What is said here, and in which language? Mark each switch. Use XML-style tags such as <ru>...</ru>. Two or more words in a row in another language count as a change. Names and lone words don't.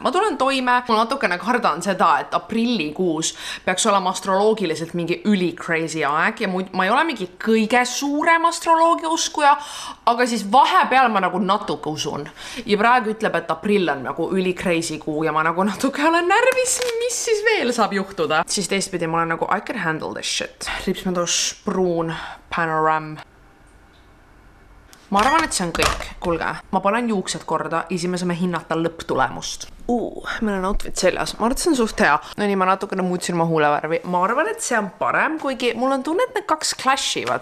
<et>Mul natukene kardan seda, et aprillikuus peaks olema astroloogiliselt mingi üli-crazy aeg ja ma ei ole mingi kõige suurem astroloogia uskuja, aga siis vahepeal ma natuke usun. Ja praegu ütleb, et aprill on üli-crazy kuu ja ma natuke olen närvis, mis siis veel saab juhtuda. Siis teistpidi ma olen</et> <en>I can handle this shit.</en> <et>Ripsmedos pruun panoram. Ma arvan, et see on kõik. Kuulge, ma panen juuksed korda ja siis me saame hinnata lõpptulemust. Meil on outfit seljas. Ma arvan, et see on suht hea. No nii, ma natukene muutsin oma huulevärvi. Ma arvan, et see on parem, kuigi mul on tunne, et need kaks clashivad.</et>